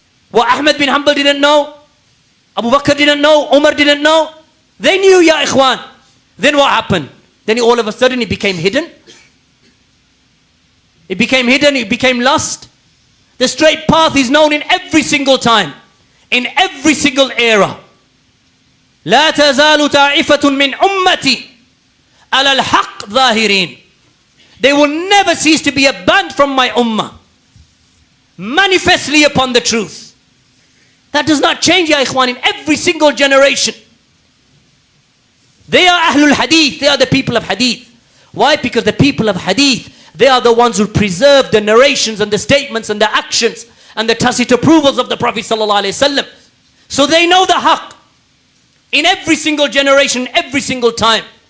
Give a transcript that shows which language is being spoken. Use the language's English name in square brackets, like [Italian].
[English] What Ahmad bin Hanbal didn't know, Abu Bakr didn't know, Umar didn't know. They knew, [Arabic] ya ikhwan. [English] Then what happened? Then all of a sudden it became hidden. It became hidden, it became lost. The straight path is known in every single time, in every single era. [Arabic] لا تزال طائفة من أمتي على الحق ظاهرين. [English] They will never cease to be a band from my ummah, manifestly upon the truth. That does not change, [Arabic] ya ikhwan, [English] in every single generation. They are Ahlul Hadith, they are the people of Hadith. Why? Because the people of Hadith, they are the ones who preserve the narrations and the statements and the actions and the tacit approvals of the Prophet ﷺ. So they know the haqq in every single generation, every single time.